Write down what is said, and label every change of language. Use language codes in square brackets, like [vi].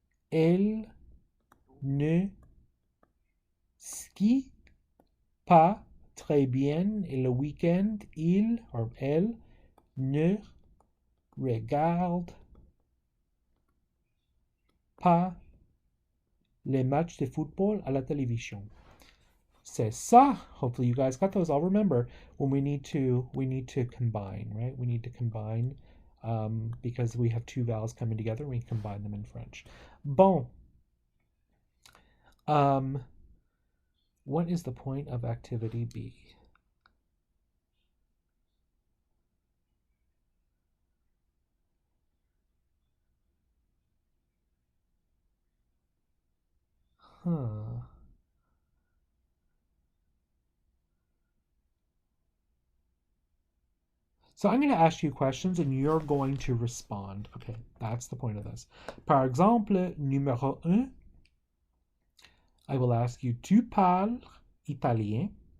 [fr] Elle ne skie pas très bien et le week-end, il ou elle ne regarde pas les matchs de football à la télévision. C'est ça. [en] Hopefully you guys got those. I'll remember when we need to combine, right? We need to combine because we have two vowels coming together. We combine them in French. Bon. What is the point of activity B? So I'm going to ask you questions and you're going to respond. Okay, that's the point of this. [fr] Par exemple, numéro 1, [en] I will ask you, [fr] tu parles italien?